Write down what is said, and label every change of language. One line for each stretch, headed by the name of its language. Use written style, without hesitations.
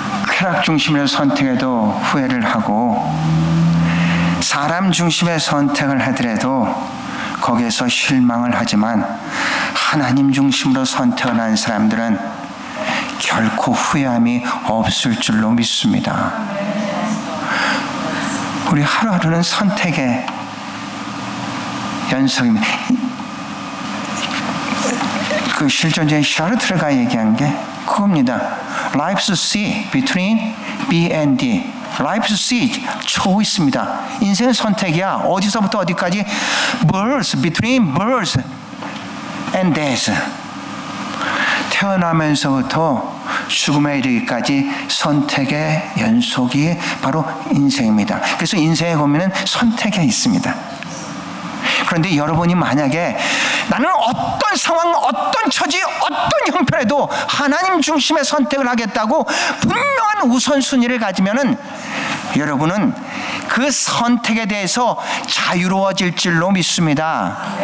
Korean: 쾌락 중심의 선택에도 후회를 하고 사람 중심의 선택을 하더라도 거기에서 실망을 하지만 하나님 중심으로 선택을 한 사람들은 결코 후회함이 없을 줄로 믿습니다. 우리 하루하루는 선택의 연속입니다. 그 실존자인 샤르트르가 얘기한 게 그겁니다.
English: Life's sea between B and D. Life's sea 초이스입니다.
Korean: 인생은 선택이야. 어디서부터 어디까지?
English: Birth, between birth and death.
Korean: 태어나면서부터 죽음에 이르기까지 선택의 연속이 바로 인생입니다. 그래서 인생에 보면 선택에 있습니다. 그런데 여러분이 만약에 나는 어떤 상황, 어떤 처지, 어떤 형편에도 하나님 중심의 선택을 하겠다고 분명한 우선순위를 가지면은 여러분은 그 선택에 대해서 자유로워질 줄로 믿습니다.